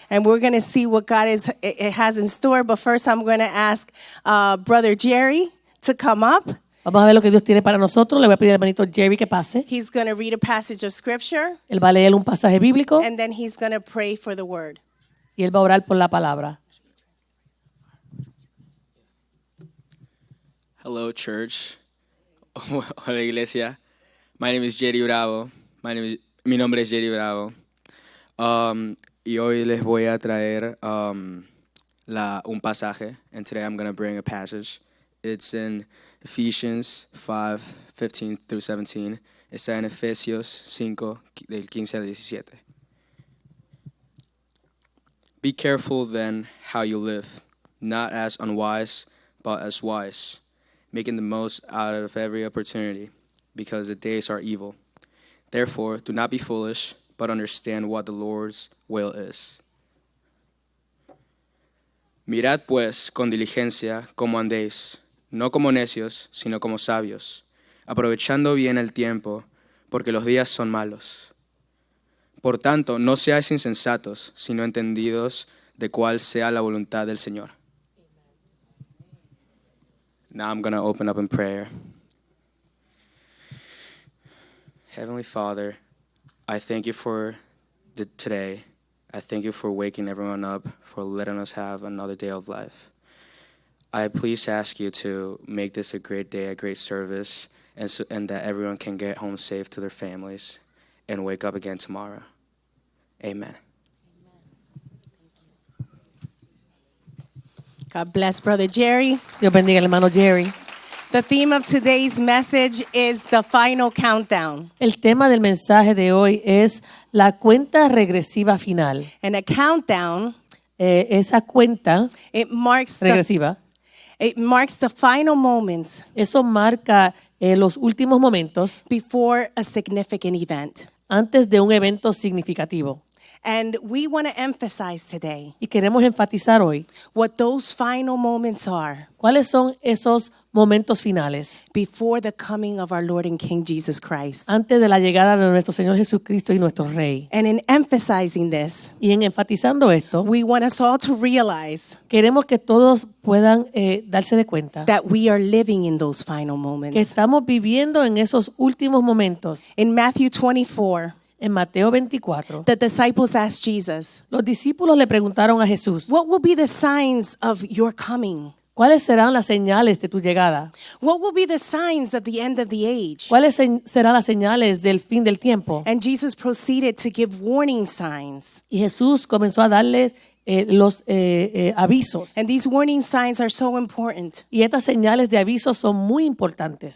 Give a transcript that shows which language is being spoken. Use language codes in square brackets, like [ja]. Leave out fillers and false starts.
[en] And we're going to see what God it has in store. But first, I'm going to ask Brother Jerry to come up. [es] Vamos a ver lo que Dios tiene para nosotros. Le voy a pedir al hermanito Jerry que pase. [en] He's going to read a passage of scripture. [es] Él va a leer un pasaje bíblico [en] And then he's going to pray for the word. [es] y él va a orar por la palabra. [en] Hello, church. [es] Hola, iglesia. [en] My name is Jerry Bravo. [es] Mi nombre es Jerry Bravo. Y hoy les voy a traer un pasaje. [en] And today I'm going to bring a passage. It's in Ephesians 5:15 through 17. [es] Está en Efesios 5, del 15 al 17. [en] Be careful then how you live, not as unwise, but as wise, making the most out of every opportunity, because the days are evil. Therefore, do not be foolish, but understand what the Lord's will is. [es] Mirad pues con diligencia cómo andéis, no como necios, sino como sabios, aprovechando bien el tiempo, porque los días son malos. Por tanto, no seáis insensatos, sino entendidos de cuál sea la voluntad del Señor. [en] Now I'm going to open up in prayer. Heavenly Father, I thank you for today. I thank you for waking everyone up, for letting us have another day of life. I please ask you to make this a great day, a great service, and that everyone can get home safe to their families and wake up again tomorrow. Amen. God bless Brother Jerry. [es] Dios bendiga al hermano Jerry. [en] The theme of today's message is the final countdown. [es] El tema del mensaje de hoy es la cuenta regresiva final. [en] And a countdown, [es] Esa cuenta [en] it marks [es] regresiva, [en] the final moments [es] eso marca los últimos momentos [en] before a significant event. [es] antes de un evento significativo. [en] And we want to emphasize today [es] Y queremos enfatizar hoy [en] what those final moments are [es] cuáles son esos momentos finales [en] before the coming of our Lord and King Jesus Christ. [es] antes de la llegada de nuestro Señor Jesucristo y nuestro Rey. [en] And in emphasizing this, [es] Y en enfatizando esto, [en] we want us all to realize [es] queremos que todos puedan darse de cuenta [en] that we are living in those final [es] que [en] moments. [es] estamos viviendo en esos últimos momentos. [en] In Matthew 24, [es] En Mateo 24, [en] the disciples asked Jesus, [es] los discípulos le preguntaron a Jesús, [en] "What will be the signs of your coming? [es] ¿cuáles serán las señales de tu llegada? [en] What will be the signs of the end of the age?" [es] ¿Cuáles serán las señales del fin del tiempo? [en] And Jesus proceeded to give warning signs. [es] Y Jesús comenzó a darles los avisos. [en] And these warning signs are so important [es] Y estas señales de aviso son muy importantes